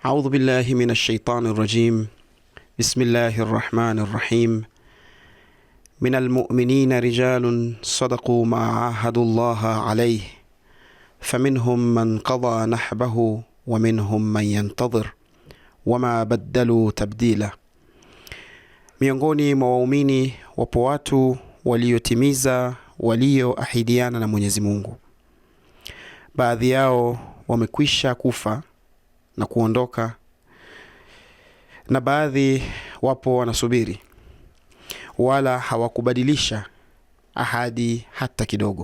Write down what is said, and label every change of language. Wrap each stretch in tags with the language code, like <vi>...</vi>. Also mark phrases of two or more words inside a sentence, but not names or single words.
<ar>أعوذ بالله من الشيطان الرجيم. بسم الله الرحمن الرحيم. من المؤمنين رجال صدقوا ما عاهدوا الله عليه فمنهم من قضى نحبه ومنهم من ينتظر وما بدلوا تبديلا.</ar> <sw>Miongoni mwa waumini wapo watu waliotimiza walioahidiana na Mwenyezi Mungu. Baadhi yao wamekwisha kufa na kuondoka, na baadhi wapo wanasubiri, wala hawakubadilisha ahadi hata kidogo.</sw>